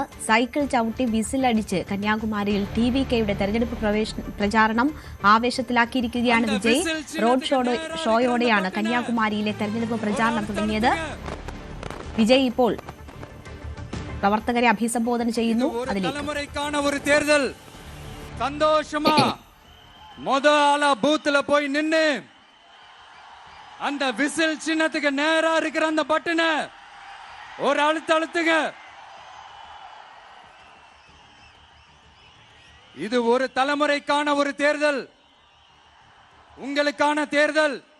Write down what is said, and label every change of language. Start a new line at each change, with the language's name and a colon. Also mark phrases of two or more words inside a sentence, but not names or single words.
Malayalam: സൈക്കിൾ ചവിട്ടി വിസിലടിച്ച് കന്യാകുമാരിയിൽ TVKയുടെ തെരഞ്ഞെടുപ്പ് പ്രചാരണം ആവേശത്തിലാക്കിയിരിക്കുകയാണ് വിജയ്. റോഡ് ഷോയോടെയാണ് കന്യാകുമാരിയിലെ തെരഞ്ഞെടുപ്പ് പ്രചാരണം തുടങ്ങിയത്. വിജയ് ഇപ്പോൾ പ്രവർത്തകരെ അഭിസംബോധന ചെയ്യുന്നു.
Tamil: அந்த விசில் சின்னத்துக்கு நேரா இருக்கிற அந்த பட்டனை ஒரு அழுத்துங்க. இது ஒரு தலைமுறைக்கான ஒரு தேர்தல், உங்களுக்கான தேர்தல்.